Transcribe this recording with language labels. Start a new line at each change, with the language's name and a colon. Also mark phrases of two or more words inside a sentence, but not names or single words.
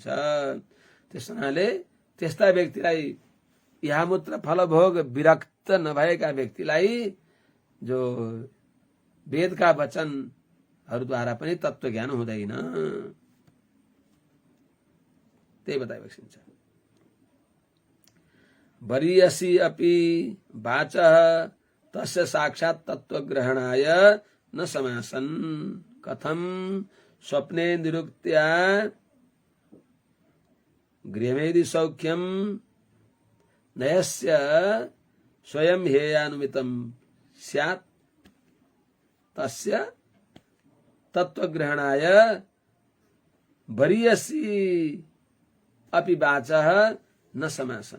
Nepali: त्यस हुनाले त्यस्ता व्यक्तिलाई इहामूत्र फलभोग विरक्त नभएका व्यक्तिलाई जो वेदका वचनहरूद्वारा पनि तत्त्वज्ञान हुँदैन। त्यही बताइएको छ।
Sanskrit: वरीयसी अपि वाचः तस्य साक्षात् तत्त्वग्रहणाय न समासन् कथं स्वप्ने निरुक्त्या गृहमेधि सौख्यम नयस्य स्वयं हेयानुमितं स्यात् तस्य तत्त्वग्रहणाय वरीयसी अपि वाचः न समासन्।